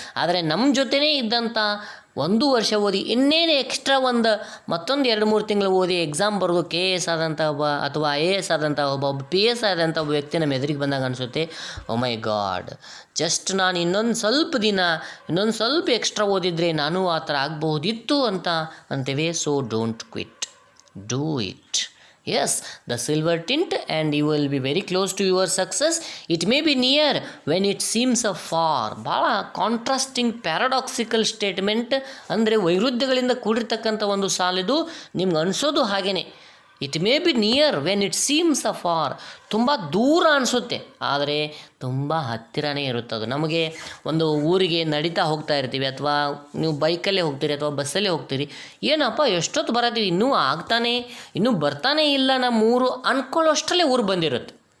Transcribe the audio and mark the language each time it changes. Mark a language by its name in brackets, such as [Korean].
[Kannada] ಆದರೆ ನಮ್ಮ ಜೊತೆನೇ ಇದ್ದಂಥ 1 ವರ್ಷ ಓದಿ ಇನ್ನೇನು ಎಕ್ಸ್ಟ್ರಾ ಮತ್ತೊಂದು 2-3 ತಿಂಗಳು ಓದಿ ಎಕ್ಸಾಮ್ ಬರೆದು KS ಆದಂಥ ಒಬ್ಬ ಅಥವಾ IAS ಆದಂಥ ಒಬ್ಬ PS ಆದಂಥ ಒಬ್ಬ ವ್ಯಕ್ತಿ ನಮ್ಮ ಎದುರಿಗೆ ಬಂದಾಗ ಅನಿಸುತ್ತೆ, [English] oh my god, [Kannada] ಜಸ್ಟ್ ನಾನು ಇನ್ನೊಂದು ಸ್ವಲ್ಪ ಎಕ್ಸ್ಟ್ರಾ ಓದಿದರೆ ನಾನು ಆ ಥರ ಆಗಬಹುದಿತ್ತು ಅಂತ ಅಂತೇವೆ. [English] So don't quit, do it. Yes, the silver tint and you will be very close to your success. It may be near when it seems afar. [Kannada] ಭಾಳ [English] contrasting paradoxical statement, [Kannada] ಅಂದರೆ ವೈರುಧ್ಯಗಳಿಂದ ಕೂಡಿರ್ತಕ್ಕಂಥ ಒಂದು ಸಾಲಿದು. ನಿಮ್ಗೆ ಅನಿಸೋದು ಹಾಗೇ, [English] It may be near when it seems afar. [Kannada] ತುಂಬ ದೂರ ಅನಿಸುತ್ತೆ, ಆದರೆ ತುಂಬ ಹತ್ತಿರನೇ ಇರುತ್ತದು. ನಮಗೆ ಒಂದು ಊರಿಗೆ ನಡೀತಾ ಹೋಗ್ತಾ ಇರ್ತೀವಿ, ಅಥವಾ ನೀವು ಬೈಕಲ್ಲೇ ಹೋಗ್ತೀರಿ ಅಥವಾ ಬಸ್ಸಲ್ಲೇ ಹೋಗ್ತೀರಿ, ಏನಪ್ಪ ಎಷ್ಟೊತ್ತು ಬರತ್ತೀವಿ, ಇನ್ನೂ ಬರ್ತಾನೇ ಇಲ್ಲ ನಮ್ಮ ಊರು ಅಂದ್ಕೊಳ್ಳೋಷ್ಟರಲ್ಲೇ ಊರು ಬಂದಿರುತ್ತೆ.